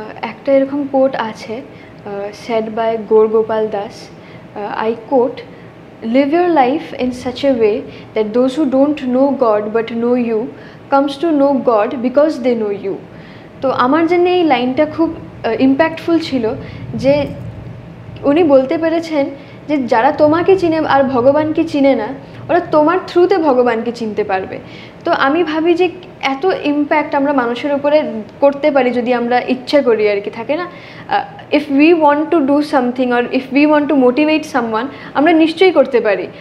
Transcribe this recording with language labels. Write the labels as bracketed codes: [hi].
[bn] একটা এরকম কোট আছে, [en] said by [bn] Gour Gopal Das. [en] I quote, live your life in such a way that those who don't know God but know you comes to know God because they know you. [bn] তো আমার জন্য এই লাইনটা খুব impactful ছিল, যে উনি বলতে পেরেছেন যে যারা তোমাকে চিনে আর ভগবানকে চিনে না, ওরা তোমার থ্রুতে ভগবানকে চিনতে পারবে। তো আমি ভাবি যে এত ইম্প্যাক্ট আমরা মানুষের উপরে করতে পারি যদি আমরা ইচ্ছা করি আর কি, থাকে না, [en] if we want to do something or if we want to motivate someone, [bn] আমরা নিশ্চয়ই করতে পারি।